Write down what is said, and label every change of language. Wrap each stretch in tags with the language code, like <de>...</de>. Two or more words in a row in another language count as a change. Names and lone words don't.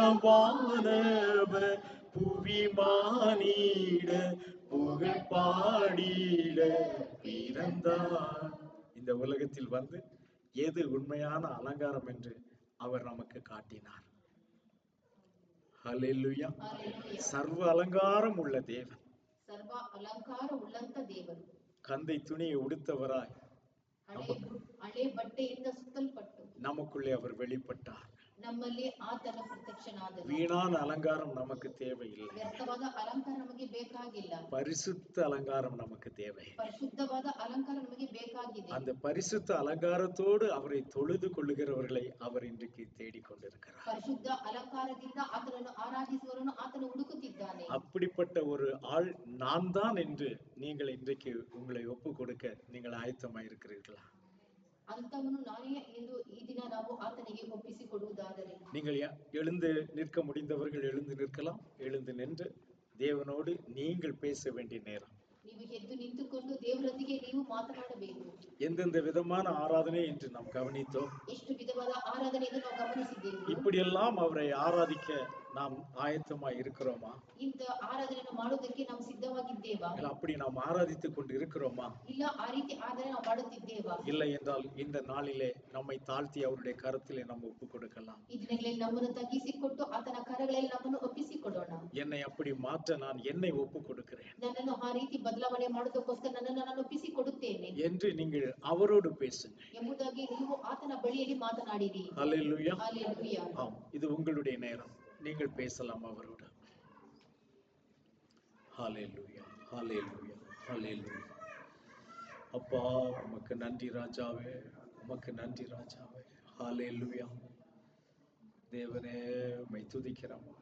<ta>வானவர் புவி மானிட புகழ் பாடிட பிறந்தார். இந்த உலகத்தில் வந்து எது உண்மையான அலங்காரம் என்று அவர் நமக்கு காட்டினார். ஹல்லேலூயா. சர்வ அலங்காரம் உள்ள தேவன்,</ta> <kn>ಸರ್ವ ಅಲಂಕಾರ ಉಳ್ಳಂತ ದೇವರು,</kn> <ta>கந்தை துணியை உடுத்தவராய்</ta> <kn>ಹಳೆ ಬಟ್ಟೆಯಿಂದ ಸುತ್ತಲ್ಪಟ್ಟು</kn> <ta>நமக்குள்ளே அவர் வெளிப்பட்டார்.</ta> <kn>ನಮ್ಮಲ್ಲಿ ಆತನ ಪ್ರತ್ಯಕ್ಷನಾದನು.</kn> <ta>வீணான அலங்காரம் நமக்கு தேவையில்லை.</ta> <kn>ವ್ಯರ್ಥವಾದ ಅಲಂಕಾರ ನಮಗೆ ಬೇಕಾಗಿಲ್ಲ.</kn> <ta>பரிசுத்த அலங்காரம் நமக்கு தேவை.</ta> <kn>ಪರಿಶುದ್ಧವಾದ ಅಲಂಕಾರ ನಮಗೆ ಬೇಕಾಗಿದೆ.</kn> <ta>அந்த பரிசுத்த அலங்காரத்தோடு அவரை தொழுது கொள்ளுகிறவர்களை அவர் இன்றைக்கு தேடிக்கொண்டிருக்கிறார்.</ta> <kn>ಪರಿಶುದ್ಧ ಅಲಂಕಾರದಿಂದ ಆತನನ್ನು ಆರಾಧಿಸುವವರನ್ನು ಆತನು ಹುಡುಕುತ್ತಿದ್ದಾನೆ.</kn> <ta>அப்படிப்பட்ட ஒரு ஆள் நான் தான் என்று நீங்கள் இன்றைக்கு உங்களை ஒப்பு கொடுக்க நீங்கள் ஆயத்தமாயிருக்கிறீர்களா?</ta> <kn>ಅಂತವನು ನಾನೇ ಎಂದು ಈ ದಿನ ನಾವು ಆತನಿಗೆ ಒಪ್ಪಿಸಿಕೊಡುವುದಾದರೆ,</kn> <ta>நீங்கள் எழுந்து நிற்க முடிந்தவர்கள் எழுந்து நிற்கலாம். எழுந்து நின்று தேவனோடு நீங்கள் பேச வேண்டிய நேரம்.</ta> <kn>ನೀವು ಎದ್ದು ನಿಂತುಕೊಂಡು ದೇವರೊಂದಿಗೆ ನೀವು ಮಾತನಾಡಬೇಕು.</kn> <ta>எந்தெந்த விதமான ஆராதனை என்று நாம் கவனித்தோம்.</ta> <kn>ಎಷ್ಟು ವಿಧವಾದ ಆರಾಧನೆಯನ್ನು ನಾವು ಗಮನಿಸಿದ್ದೇವೆ.</kn> <ta>இப்படியெல்லாம் அவரை ஆராதிக்க நாம் ஆயத்தமாய் இருக்கிறோமா?</ta> <kn>ಇಂಥ ಆರಾಧನೆಯನ್ನು ಮಾಡುವುದಕ್ಕೆ ನಾವು ಸಿದ್ಧವಾಗಿದ್ದೇವಾ?</kn> <ta>இல்ல அப்படி நாம் ஆராதித்துக் கொண்டு இருக்கிறோமா?</ta> <kn>ಇಲ್ಲ ಆ ರೀತಿ ಆರಾಧನೆ ನಾವು ಮಾಡುತ್ತಿದ್ದೇವಾ?</kn> <ta>இல்லை என்றால் இந்த நாளிலே நம்மை தாழ்த்தி அவருடைய கரத்திலே நாம் ஒப்பு கொடுக்கலாம்.</ta> <kn>ಈ ದಿನಗಳಲ್ಲಿ ನಮ್ಮನ್ನು ತಗ್ಗಿಸಿಕೊಟ್ಟು ಆತನ ಕರಗಳಲ್ಲಿ ನಮ್ಮನ್ನು ಒಪ್ಪಿಸಿಕೊಡೋಣ.</kn> <ta>என்னை அப்படி மாற்ற நான் என்னை ஒப்பு கொடுக்கிறேன்</ta> <kn>ನನ್ನನ್ನು ಆ ರೀತಿ ಬದಲಾವಣೆ ಮಾಡೋದಕ್ಕೋಸ್ಕರ ನನ್ನನ್ನು ನಾನು ಒಪ್ಪಿಸಿಕೊಡುತ್ತೇನೆ</kn> <ta>என்று நீங்கள் அவரோடு பேசுங்க.</ta> <kn>ಎಂಬುದಾಗಿ ನೀವು ಆತನ ಬಳಿಯಲ್ಲಿ ಮಾತನಾಡಿರಿ.</kn> <ta>ஹல்லேலூயா. ஹல்லேலூயா. ஆம், இது உங்களுடைய நேரம். நீங்கள் பேசலாம் அவரோடு. ஹல்லேலூயா, ஹல்லேலூயா, ஹல்லேலூயா. அப்பா உமக்கு நன்றி ராஜாவே, உமக்கு நன்றி ராஜாவே. ஹல்லேலூயா. தேவனே உம்மை துதிக்கிறோம்.</ta>